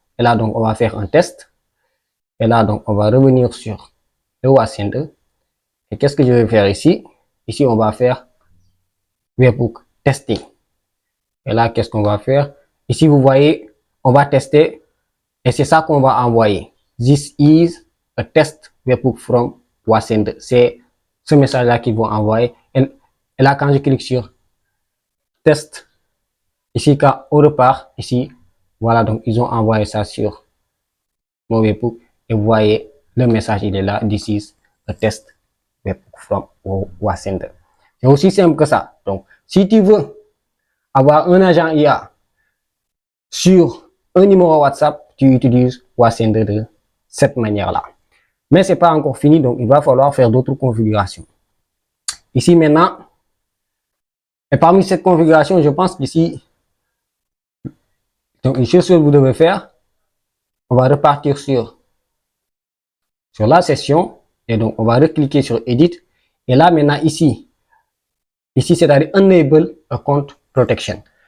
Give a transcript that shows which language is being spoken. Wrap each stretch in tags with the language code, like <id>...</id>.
<fr>Et là, donc, on va faire un test. Et là, donc, on va revenir sur le Wasender. Et qu'est-ce que je vais faire ici? Ici, on va faire webhook testing. Et là, qu'est-ce qu'on va faire? Ici, vous voyez, on va tester. Et c'est ça qu'on va envoyer.</fr> <en>This is a test webhook from Wasender.</en> <fr>C'est ce message-là qu'ils vont envoyer. Et là, quand je clique sur test, ici, quand on repart, ici, voilà, donc, ils ont envoyé ça sur mon webhook. Et vous voyez, le message, il est là.</fr> <en>This is a test webhook from Wasender.</en> <fr>C'est aussi simple que ça. Donc, si tu veux avoir un agent IA sur un numéro WhatsApp, tu utilises Wasender de cette manière-là. Mais c'est pas encore fini, donc il va falloir faire d'autres configurations. Ici maintenant, et parmi cette configuration, je pense qu'ici, donc une chose que vous devez faire, on va repartir sur la session, et donc on va recliquer sur Edit, et là maintenant ici, c'est-à-dire Enable Account Protection.</fr>